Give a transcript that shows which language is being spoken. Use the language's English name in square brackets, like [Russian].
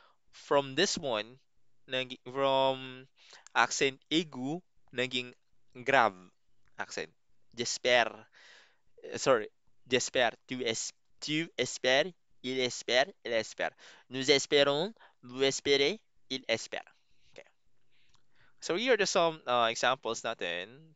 [English] From this one, from accent aigu, naging grave accent. [French] J'espère. Sorry, j'espère. Tu espères, il espère, elle espère. Nous espérons, vous espérez, il espère. Okay. [English] So here are just some examples natin.